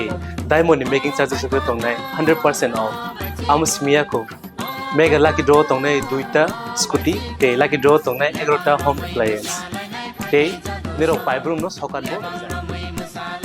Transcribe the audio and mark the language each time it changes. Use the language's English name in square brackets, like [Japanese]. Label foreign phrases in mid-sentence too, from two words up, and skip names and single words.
[English] diamond in making charges [Kok Borok] rupiah tongnai 100% off amusmia ko [English] mega lucky draw [Kok Borok] tongnai duita scooty te [English] lucky draw [Kok Borok] tongnai 11ta [English] home appliance [Kok Borok] te nero 5 room no sokat bo